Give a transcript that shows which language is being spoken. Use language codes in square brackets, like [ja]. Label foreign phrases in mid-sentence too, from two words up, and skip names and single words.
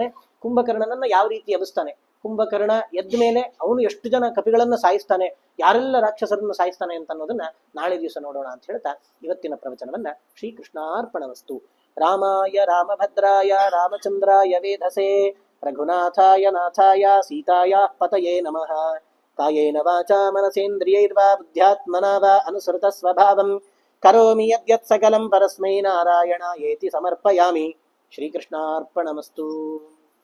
[kn] ಕುಂಭಕರ್ಣನನ್ನ ಯಾವ ರೀತಿ ಎದುರಿಸ್ತಾನೆ, ಕುಂಭಕರ್ಣ ಎದ್ದ ಮೇಲೆ ಅವನು ಎಷ್ಟು ಜನ ಕಪಿಗಳನ್ನ ಸಾಯಿಸ್ತಾನೆ, ಯಾರೆಲ್ಲ ರಾಕ್ಷಸರನ್ನು ಸಾಯಿಸ್ತಾನೆ ಅಂತ ಅನ್ನೋದನ್ನ ನಾಳೆ ದಿವಸ ನೋಡೋಣ ಅಂತ ಹೇಳ್ತಾ ಇವತ್ತಿನ ಪ್ರವಚನವನ್ನ ಶ್ರೀಕೃಷ್ಣಾರ್ಪಣವಸ್ತು. [sa] ರಾಮಾಯ ರಾಮಭದ್ರಾಯ ರಾಮಚಂದ್ರಾಯ ವೇಧಸೆ ರಘುನಾಥಾಯ ನಾಥಾಯ ಸೀತಾಯ ಪತಯೇ ನಮಃ. ಕಾಯೇನ ವಾಚಾ ಮನಸೇಂದ್ರಿಯೈರ್ವಾ ಬುದ್ಧ್ಯಾತ್ಮನಾ ವಾ ಅನುಸೃತ ಸ್ವಭಾವಂ ಕರೋಮಿ ಯದ್ಯತ್ ಸಕಲಂ ಪರಸ್ಮೈ ನಾರಾಯಣಾಯೇತಿ ಸಮರ್ಪಯಾಮಿ. ಶ್ರೀಕೃಷ್ಣಾರ್ಪಣಮಸ್ತು.